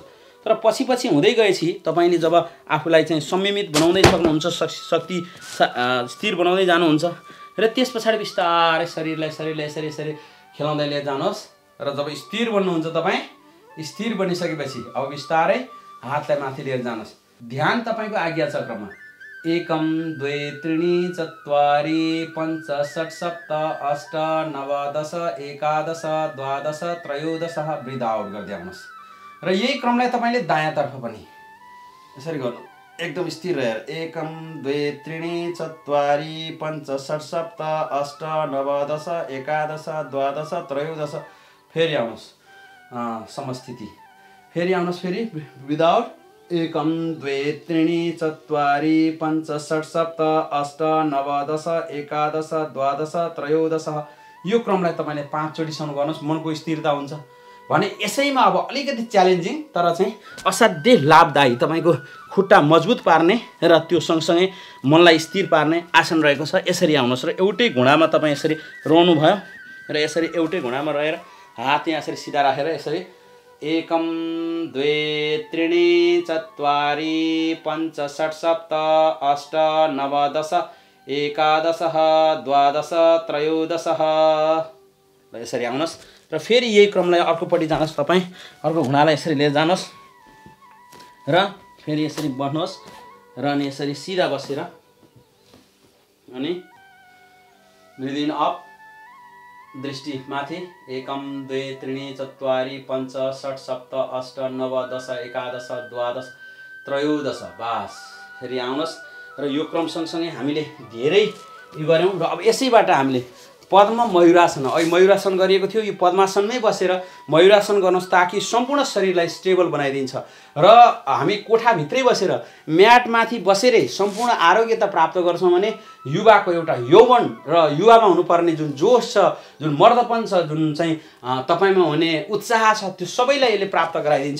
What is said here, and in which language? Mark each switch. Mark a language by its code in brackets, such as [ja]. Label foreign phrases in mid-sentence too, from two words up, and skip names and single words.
[ne] तर पछि हुँदै गएपछि तपाईँले जब आफूलाई चाहिँ संयमित बनाउँदै सक्नुहुन्छ, शक्ति स्थिर बनाउँदै जानुहुन्छ र त्यस पछाडि बिस्तारै शरीरलाई यसरी खेलाउँदै लिएर जानुहोस् र जब स्थिर बन्नुहुन्छ तपाईँ, स्थिर बनिसकेपछि अब बिस्तारै हातलाई माथि लिएर जानुहोस्। ध्यान तपाईँको आज्ञा चक्रमा [sa] एकम द्वे त्रीणि चत्वारि पञ्च षट् सप्त अष्ट नव दश एकादश द्वादश त्रयोदश [ne] ब्रिथ आउट गर्दै आउनुहोस् र यही क्रमलाई तपाईँले दायाँतर्फ पनि यसरी गर्नु एकदम स्थिर रहेर [sa] एकम द्वे त्रीणि चत्वारि पञ्च षट् सप्त अष्ट नव दश एकादश द्वादश त्रयोदश [ne] फेरि आउनुहोस् समस्थिति फेरि आउनुहोस् फेरि विदाउट [sa] एकम द्वे त्रीणि चत्वारि पञ्च षट् सप्त अष्ट नव दश एकादश द्वादश त्रयोदश [ne] यो क्रमलाई तपाईँले 5 चोटिसम्म गर्नुहोस्। मनको स्थिरता हुन्छ भने यसैमा अब अलिकति च्यालेन्जिङ तर चाहिँ असाध्यै लाभदायी तपाईँको खुट्टा मजबुत पार्ने र त्यो सँगसँगै मनलाई स्थिर पार्ने आसन रहेको छ। यसरी आउनुहोस् र एउटै घुँडामा तपाईँ यसरी रहनुभयो र यसरी एउटै घुँडामा रहेर हात यहाँ यसरी सिधा राखेर यसरी [sa] एकम द्वे त्रीणि चत्वारि पञ्च षट् सप्त अष्ट नव दश एकादश द्वादश त्रयोदश [ne] र यसरी आउनुहोस् र फेरि यही क्रमलाई अर्कोपट्टि जानुहोस्। तपाईँ अर्को घुँडालाई यसरी लिएर जानुहोस् र फेरि यसरी बस्नुहोस् र अनि यसरी सिधा बसेर अनि [en] breathing up [ne] दृष्टि माथि [sa] एकम द्वे त्रीणि चत्वारि पञ्च षट् सप्त अष्ट नव दश एकादश द्वादश त्रयोदश [ne] बास फेरि आउनुहोस् र यो क्रम सँगसँगै हामीले धेरै यो गऱ्यौँ र अब यसैबाट हामीले पद्म मयूरासन अहिले मयूरासन गरिएको थियो यो पद्मासनमै बसेर मयूरासन गर्नुहोस् ताकि सम्पूर्ण शरीरलाई स्टेबल बनाइदिन्छ र हामी कोठाभित्रै बसेर म्याटमाथि बसेरै सम्पूर्ण आरोग्यता प्राप्त गर्छौँ भने युवाको एउटा यौवन र युवामा हुनुपर्ने जुन जोस छ जुन मर्दपन छ जुन चाहिँ तपाईँमा हुने उत्साह छ त्यो सबैलाई यसले प्राप्त गराइदिन्छ।